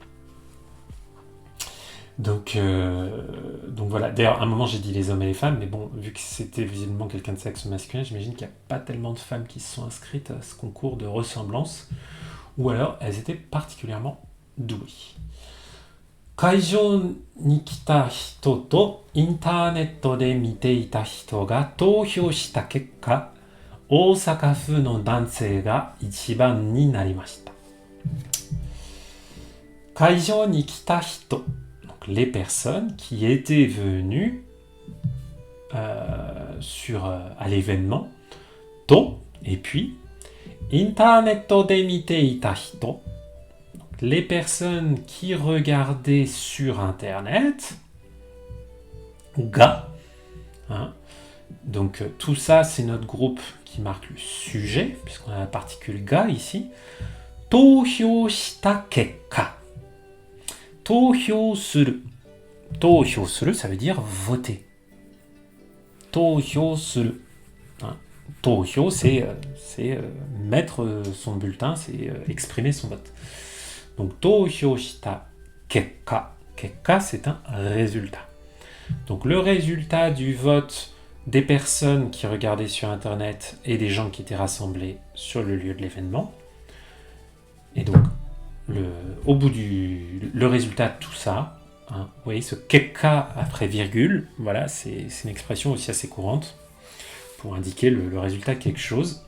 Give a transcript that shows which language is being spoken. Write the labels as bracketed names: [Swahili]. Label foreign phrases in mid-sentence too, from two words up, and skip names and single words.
[French] Donc voilà. D'ailleurs, à un moment, j'ai dit les hommes et les femmes, mais bon, vu que c'était visiblement quelqu'un de sexe masculin, j'imagine qu'il n'y a pas tellement de femmes qui se sont inscrites à ce concours de ressemblance, ou alors elles étaient particulièrement douées. [Japanese] 会場に来た人とインターネットで見ていた人が投票した結果、大阪府の男性が一番になりました。会場に来た人、 [French] donc les personnes qui étaient venues à l'événement, と et puis [Japanese] インターネットで見ていた人、 [French] les personnes qui regardaient sur Internet, ga, hein. Donc tout ça, c'est notre groupe qui marque le sujet, puisqu'on a la particule ga ici. [Japanese] 投票した結果。投票する. 投票する, [French] ça veut dire voter. [Japanese] 投票する. [French] Hein. Tōhyō, c'est mettre son bulletin, c'est exprimer son vote. [Japanese] Donc, 投票した結果. [French] Kekka, c'est un résultat. Donc, le résultat du vote des personnes qui regardaient sur Internet et des gens qui étaient rassemblés sur le lieu de l'événement. Et donc, au bout le résultat de tout ça, hein, vous voyez ce kekka après virgule, voilà, c'est une expression aussi assez courante pour indiquer le résultat de quelque chose.